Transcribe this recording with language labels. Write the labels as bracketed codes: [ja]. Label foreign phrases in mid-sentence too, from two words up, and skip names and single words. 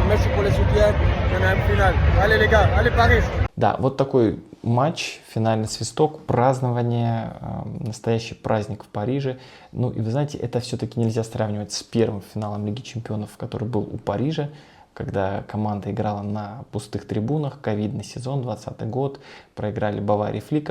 [fr] Merci pour le soutien. On a une finale. Allez les gars, allez Paris. [ru] Да, вот такой матч, финальный свисток, празднование, настоящий праздник в Париже. Ну и вы знаете, это все-таки нельзя сравнивать с первым финалом Лиги Чемпионов, который был у Парижа, когда команда играла на пустых трибунах, ковидный сезон, 2020 год, проиграли Баварии Флика.